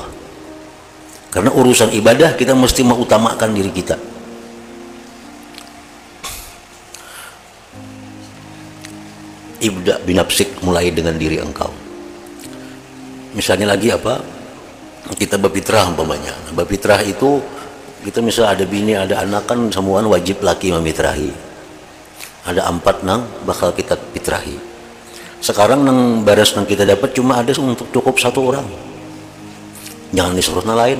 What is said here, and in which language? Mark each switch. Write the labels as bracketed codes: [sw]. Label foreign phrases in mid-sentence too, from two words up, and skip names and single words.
[id] Karena urusan ibadah kita mesti mengutamakan diri kita. [ar] ابدأ بنفسك, mulai dengan diri engkau. [id] Misalnya lagi apa? Kita berfitrah umpamanya. [bjn] Berfitrah itu kita misalnya ada bini, ada anak, kan semuaan wajib laki memitrahi. Ada 4 nang bakal kita fitrahi. Sekarang nang baras nang kita dapat cuma ada untuk cukup 1 orang. Jangan disuruh na lain.